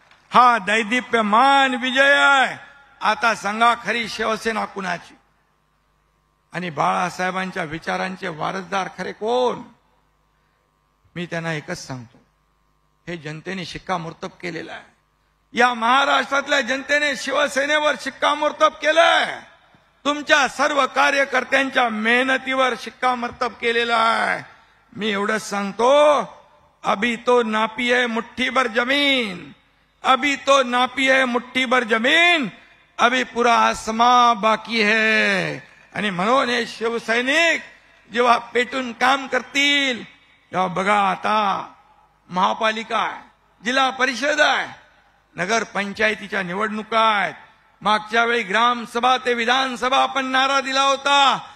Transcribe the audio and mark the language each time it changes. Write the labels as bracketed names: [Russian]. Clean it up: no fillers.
[Marathi] हा दैदिप्यमान विजय आहे. आता सांगा खरी शिवसेना कुणाची आणि बाळासाहेबांच्या विचारांचे वारसदार खरे कोण. मी त्यांना एकच सांगतो, हे जनतेने शिक्कामोर्तब केलेलं आहे. या महाराष्ट्रातल्या जनतेने शिवसेनेवर शिक्कामोर्तब केलंय. तुमच्या सर्व कार्यकर्त्यांच्या मेहनतीवर शिक्कामोर्तब केलेलं आहे. मी एवढंच सांगतो, [Hindi] अभी तो नापी है मुट्ठी भर जमीन, अभी तो नापी है मुट्ठी भर जमीन, अभी पूरा आसमां बाकी है. [Marathi] आणि म्हणून हे शिवसैनिक जेव्हा पेटून काम करतील तेव्हा बघा, आता महापालिका आहे, जिल्हा परिषद आहे, नगर पंचायतीच्या निवडणुका आहेत. मागच्या वेळी ग्रामसभा ते विधानसभा आपण नारा दिला होता.